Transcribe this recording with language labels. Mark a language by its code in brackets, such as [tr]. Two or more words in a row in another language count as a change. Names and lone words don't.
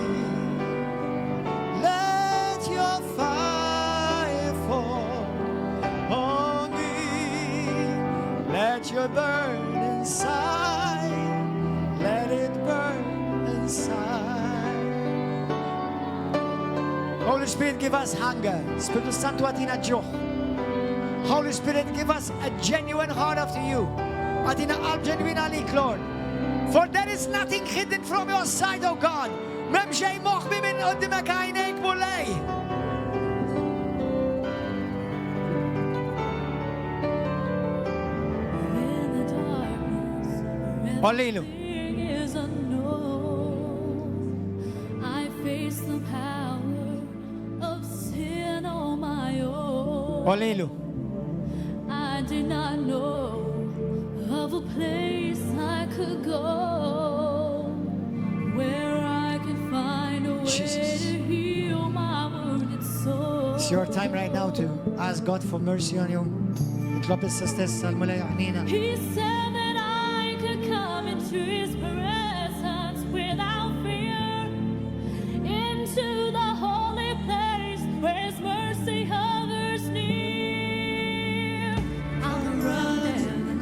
[en] Let your fire fall on me. Let your burn inside. Let it burn inside. Holy Spirit, give us hunger. [mt] Spiritu Santo atina ġuħ. [en] Holy Spirit, give us a genuine heart after you. [mt] Atina qalb ġenwin għalik, [en] Lord. For there is nothing hidden from your side, O God. [mt] Mem xej moħbi minn qoddimek għajnejk mulej. Ollilu. [en] Is unknown. I face the power of sin on my own. Ollilu. I did not know of a place I could go where I could find a way Jesus. to heal my wounded soul. It's your time right now to ask God for mercy on you. [mt] Itlob issa stess għal-mulej għanina. [en] He said that I could come into His presence without fear, into the holy place where His mercy hovers near. I'm running,